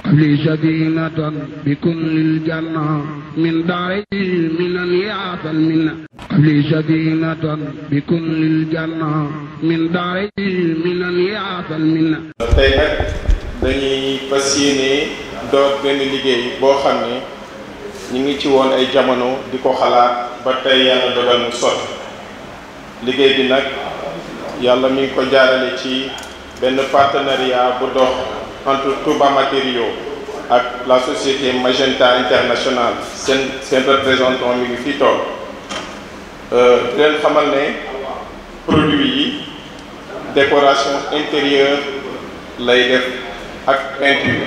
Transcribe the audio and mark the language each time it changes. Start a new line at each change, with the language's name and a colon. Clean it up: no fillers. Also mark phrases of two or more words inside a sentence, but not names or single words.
Arabic: لي سكينة بكل الجنة من دار المنن يعطى المنة لي سكينة بكل الجنة من دار المنن يعطى المنة.
Wolof: tey nag dañuy fas yéene door benn liggéey boo xam ne ñu ngi ci woon ay jamono di ko xalaat ba tey yàlla dogal mu sotti liggéey bi nag yàlla mi ngi ko jaarale ci benn partenariat bu dox entre Touba Matériaux ak
French: la société
Wolof: Magenta International seen représentant mi ngi fii toog di leen xamal ne produit yi
French: décoration intérieure
Wolof: lay def ak peinture.